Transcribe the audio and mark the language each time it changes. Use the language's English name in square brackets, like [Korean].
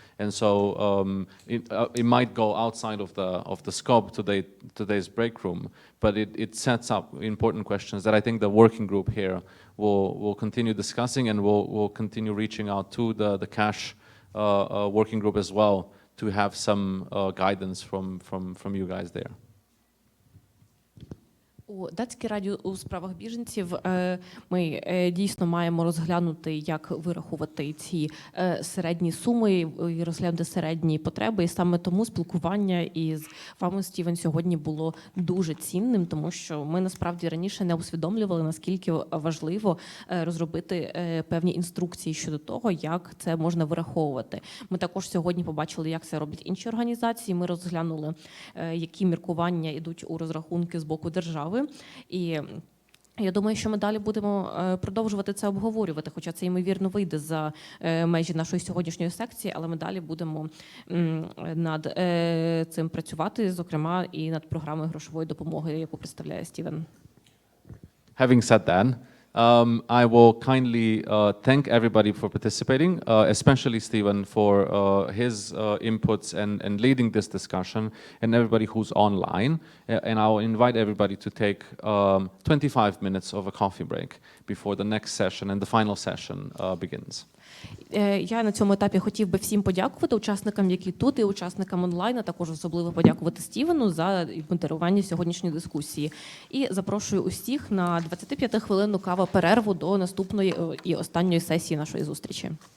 [English] And so it might go outside of the scope today's break room, but it sets up important questions that I think the working group here will continue discussing, and will continue reaching out to the cash working group as well to have some guidance from you guys there. [Ukrainian] У Датській раді у справах біженців ми дійсно маємо розглянути, як вирахувати ці середні суми і розглянути середні потреби. І саме тому спілкування із вами, Стівен, сьогодні було дуже цінним, тому що ми насправді раніше не усвідомлювали, наскільки важливо розробити певні інструкції щодо того, як це можна вираховувати. Ми також сьогодні побачили, як це роблять інші організації. Ми розглянули, які міркування йдуть у розрахунки з боку держави. І я думаю, що ми далі будемо продовжувати це обговорювати, хоча це, ймовірно, вийде за межі нашої сьогоднішньої секції, але ми далі будемо над цим працювати, зокрема, і над програмою грошової допомоги, яку представляє Стівен. [English] Having said that, I will kindly thank everybody for participating, especially Stephen for his inputs and leading this discussion, and everybody who's online. And I will invite everybody to take 25 minutes of a coffee break before the next session and the final session begins. [Ukrainian] Я на цьому етапі хотів би всім подякувати, учасникам, які тут, і учасникам онлайн, а також особливо подякувати Стівену за модерування сьогоднішньої дискусії. І запрошую усіх на 25-хвилинну каву-перерву до наступної і останньої сесії нашої зустрічі.